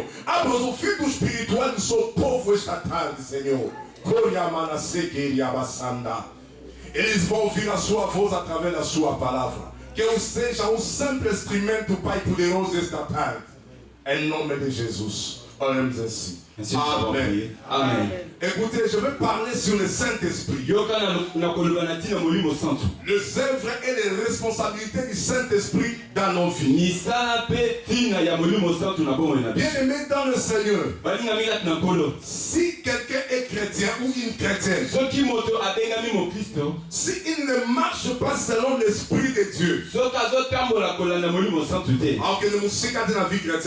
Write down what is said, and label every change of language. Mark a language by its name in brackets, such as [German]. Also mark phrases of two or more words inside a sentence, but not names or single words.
[Portuguese] Abra os ouvidos espirituais do seu povo esta tarde, Senhor. Eles vão ouvir a sua voz através da sua palavra. Que eu seja um simples instrumento, Pai poderoso, esta tarde. Em nome de Jesus. Oremos assim. Amen. Amen. [French] Écoutez, je vais parler sur le Saint-Esprit. Les œuvres et les responsabilités du Saint-Esprit dans nos vies. Bien-aimé dans le Seigneur, si quelqu'un est chrétien ou une chrétienne, s'il ne marche pas selon l'Esprit de Dieu, alors que le musique a de la vie chrétienne,